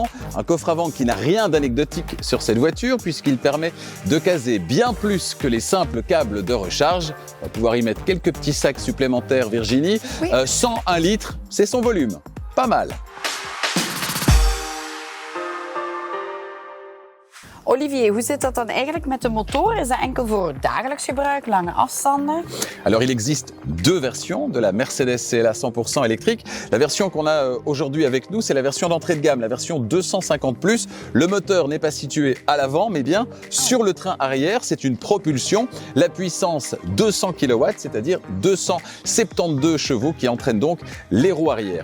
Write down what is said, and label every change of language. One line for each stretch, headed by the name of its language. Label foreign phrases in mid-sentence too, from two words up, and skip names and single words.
French: Un coffre avant qui n'a rien d'anecdotique sur cette voiture puisqu'il permet de caser bien plus que les simples câbles de recharge. On va pouvoir y mettre quelques petits sacs supplémentaires Virginie. Oui. 101 litres, c'est son volume. Pas mal.
Dutch: Olivier, hoe zit dat dan eigenlijk met de motor? Is dat enkel voor dagelijks gebruik, lange afstanden?
French: Alors il existe 2 versions de la Mercedes CLA 100% électrique. La version qu'on a aujourd'hui avec nous, c'est la version d'entrée de gamme, la version 250+. Le moteur n'est pas situé à l'avant, mais bien sur le train arrière. C'est une propulsion. La puissance 200 kW, c'est-à-dire 272 chevaux qui entraînent donc les roues arrière.